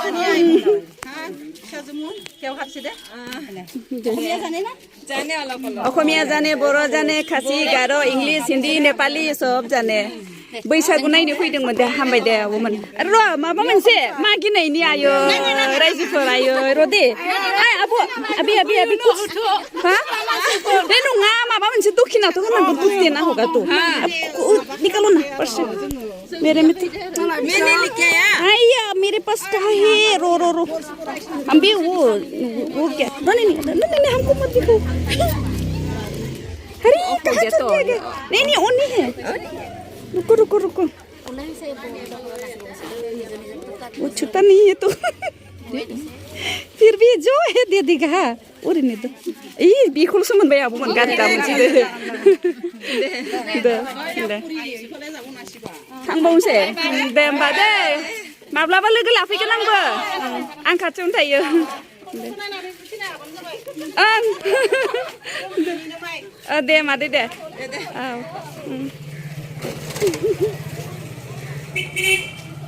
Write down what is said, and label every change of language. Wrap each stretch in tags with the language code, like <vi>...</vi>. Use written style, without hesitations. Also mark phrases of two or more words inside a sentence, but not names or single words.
<hi>अखमिया जाने बर' जाने खासि गार' इंलिस हिन्दी नेपालि सब जाने बैसागु</hi> <brx>नायनो फैदोंमोन दे हामबाय दे आब'मोन र' माबा मोनसे मागिनायनि आयो रायजोफोर आयो र' दे आब' आबि हा बे नङा माबा मोनसे दखिनाथ' होनांगौ</brx> <hi>कुछ देना होगा तो निकालो ना पर्स मेरे में मैंने लिखा है आया मेरे पास क्या है रो हम भी वो क्या नहीं हमको मत दिखाओ अरे कहाँ चले गए नहीं वो नहीं है रुको वो छुट्टा नहीं है तो फिर भी जो है दे देगा और नहीं तो ये बिखुल से मन भाई आप मन गाड़ी का मुझे दे</hi> <brx>थांबावनोसै दे होमबा दे माब्लाबा लोगो लाफैगोन आंबो आं खाथियावनो थायो दे मादै दे औ</brx>